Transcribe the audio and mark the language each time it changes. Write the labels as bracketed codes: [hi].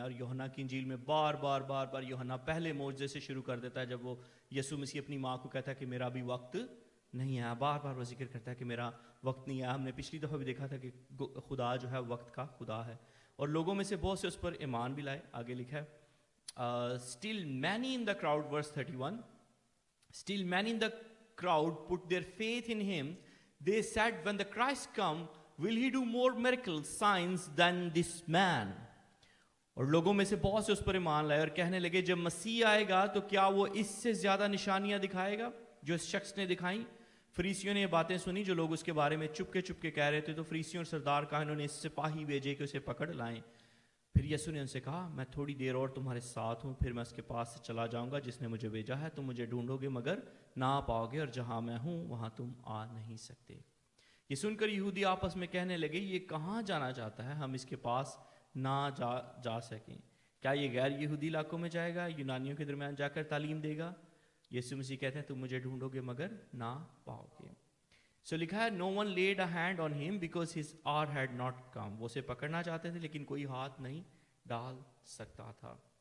[ur] اور یوحنا کی انجیل میں بار بار یوحنا پہلے معجزے سے شروع کر دیتا ہے جب وہ یسوع مسیح اپنی ماں کو کہتا ہے کہ میرا ابھی وقت نہیں ہے. بار وہ ذکر کرتا ہے کہ میرا وقت نہیں ہے. ہم نے پچھلی دفعہ بھی دیکھا تھا کہ خدا جو ہے وقت کا خدا ہے اور لوگوں میں سے بہت سے اس پر ایمان بھی لائے. آگے لکھا ہے [en] still many in the crowd, verse 31, still many in the crowd put their faith in him. They said, when the Christ come, will he do more miracles, signs than this man? [ur] اور لوگوں میں سے بہت سے اس پر ایمان لائے اور کہنے لگے جب مسیح آئے گا تو کیا وہ اس سے زیادہ نشانیاں دکھائے گا جو اس شخص نے دکھائیں. فریسیوں نے یہ باتیں سنی جو لوگ اس کے بارے میں چپ کے کہہ رہے تھے. تو فریسیوں اور سردار کاہنوں نے اس سپاہی بھیجے کہ اسے پکڑ لائیں. پھر یسوع نے ان سے کہا میں تھوڑی دیر اور تمہارے ساتھ ہوں، پھر میں اس کے پاس سے چلا جاؤں گا جس نے مجھے بھیجا ہے. تم مجھے ڈھونڈو گے مگر نہ پاؤ گے، اور جہاں میں ہوں وہاں تم آ نہیں سکتے. یہ سن کر یہودی آپس میں کہنے لگے یہ کہاں جانا چاہتا ہے، ہم اس کے پاس نہ جا سکیں. کیا یہ غیر یہودی علاقوں میں جائے گا، یونانیوں کے درمیان جا کر تعلیم دے گا؟ یسوع مسیح کہتے ہیں تم مجھے ڈھونڈو گے مگر نہ پاؤ گے. سو لکھا ہے [en] no one laid a hand on him because his hour had not come. [ur] وہ اسے پکڑنا چاہتے تھے لیکن کوئی ہاتھ نہیں ڈال سکتا تھا.